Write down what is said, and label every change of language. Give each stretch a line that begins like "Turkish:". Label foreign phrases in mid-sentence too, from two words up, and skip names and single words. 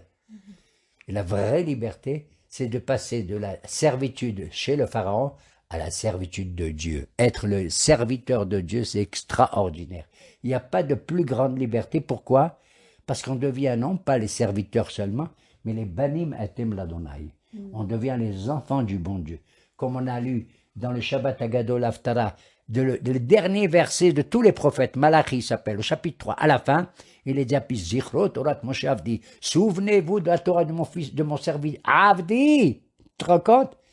French: Et la vraie liberté, c'est de passer de la servitude chez le pharaon à la servitude de Dieu. Être le serviteur de Dieu, c'est extraordinaire. Il n'y a pas de plus grande liberté. Pourquoi? Parce qu'on devient non pas les serviteurs seulement, mais les
Hebrew: בנים אתם לה.
French: On devient les enfants du bon Dieu. Comme on a lu dans le Shabbat Agadol Haftara, le dernier verset de tous les prophètes, Malachi s'appelle, au chapitre 3, à la fin, il est dit à
Hebrew: זכרו תורה משה עבדי,
French: souvenez-vous de la Torah de mon fils, de mon serviteur, Avdi, tu te rends compte?